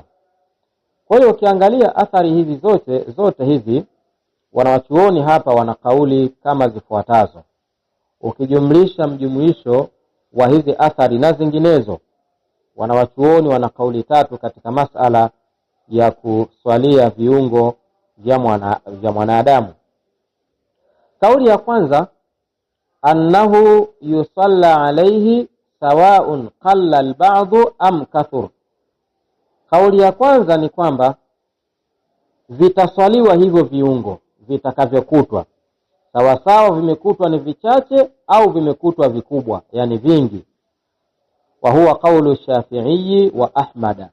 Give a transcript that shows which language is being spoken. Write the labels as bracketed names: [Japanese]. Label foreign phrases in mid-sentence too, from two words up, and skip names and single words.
[Swahili] Kwa hiyo ukiangalia athari hizi zote hizi, wanawachuoni hapa wana kauli kama zifuatazo. Ukijumlisha mjumuisho wa hizi athari na zinginezo, wanawachuoni wana kauli 3 katika masala ya kuswalia viungo vya mwanadamu. Kauli ya kwanza, [Arabic] أنه يصلى عليه سواء قل البعض أم كثر. [Swahili] Kauli ya kwanza ni kwamba vitaswaliwa hivyo viungo vitakavyokutwa, sawasawa vimekutwa ni vichache au vimekutwa vikubwa, yani vingi. [Arabic] وهو قول الشافعي وأحمد.